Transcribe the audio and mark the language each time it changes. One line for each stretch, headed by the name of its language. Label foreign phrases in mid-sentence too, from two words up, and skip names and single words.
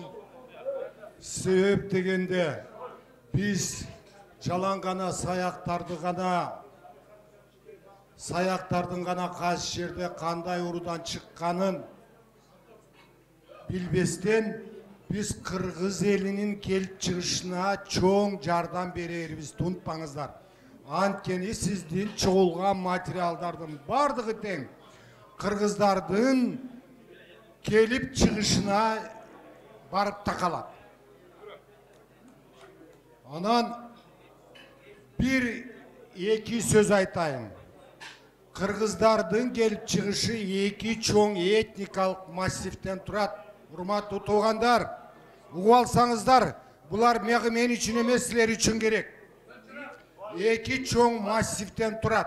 Kyrgyz: Себеп дегенде биз жалаң гана саяктардын гана кайсы жерде кандай урудан чыкканын билбестен биз Кыргыз элинин келип чыгышына чоң жардам берерибизди унутпаңыздар. Анткени сиздин чогулган материалдардын бардыгы тең. Кыргыздардын келип чыгышына барып такалат. Анан бир эки сөз айтайын. Кыргыздардын келип чыгышы эки чоң этникалык массивтен турат. Урматтуу туугандар, угуп алсаңыздар, булар мен үчүн эмес, силер үчүн керек. Эки чоң массивтен турат.